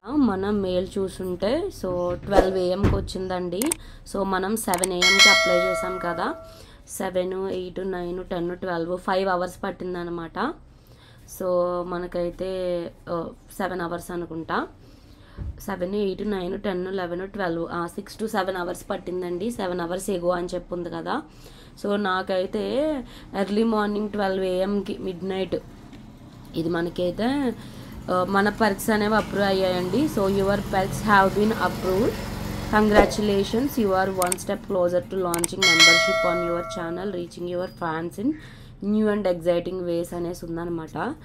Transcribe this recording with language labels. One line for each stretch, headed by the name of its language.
Telugu: మనం మెయిల్ చూసుంటే so 12 AM వచ్చిందండి. సో మనం 7 AM అప్లై చేసాం కదా. 7, 8, 9, 10, 12 5 hours పట్టిందనమాట. సో మనకైతే 7 hours అనుకుంటా. 7, 8, 9, 10, 11, 12 6 to 7 hours పట్టిందండి. 7 hours ఎగో అని చెప్పుంది కదా. సో నాకైతే ఎర్లీ మార్నింగ్ 12 AMకి మిడ్-నైట్ ఇది మనకైతే మన పర్క్స్ అనేవి అప్రూవ్ అయ్యాయండి.
English: so your perks have been approved, congratulations, you are 1 step closer to launching membership on your channel, reaching your fans in new and exciting ways
Telugu: అనేసి ఉందన్నమాట.